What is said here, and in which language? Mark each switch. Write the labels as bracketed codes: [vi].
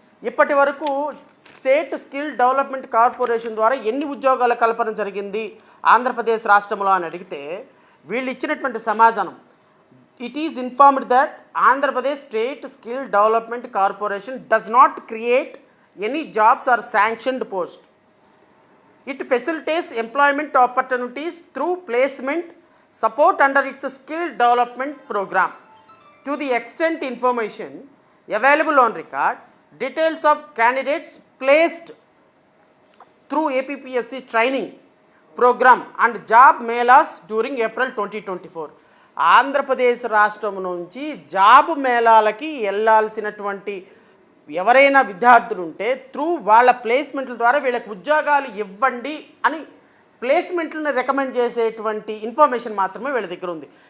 [te] ఇప్పటి వరకు state skill development corporation ద్వారా ఎన్ని ఉద్యోగాల కల్పన జరిగింది ఆంధ్రప్రదేశ్ రాష్ట్రంలో అని అడిగితే వీళ్ళు ఇచ్చినటువంటి సమాధానం, [en] It is informed that Andhra Pradesh state skill development corporation does not create any jobs are sanctioned post. It facilitates employment opportunities through placement support under its skill development program. To the extent information available on record, details of candidates placed through APPSC training program and job melas during April 2024. [te] Andhra Pradesh రాష్ట్రం నుంచి job మేళాలకి వెళ్ళాల్సినటువంటి ఎవరైనా విద్యార్థులు ఉంటే through వాళ్ళ ప్లేస్మెంట్ల ద్వారా వీళ్ళకి ఉద్యోగాలు ఇవ్వండి అని ప్లేస్మెంట్లను రికమెండ్ చేసేటువంటి ఇన్ఫర్మేషన్ మాత్రమే వీళ్ళ దగ్గర ఉంది.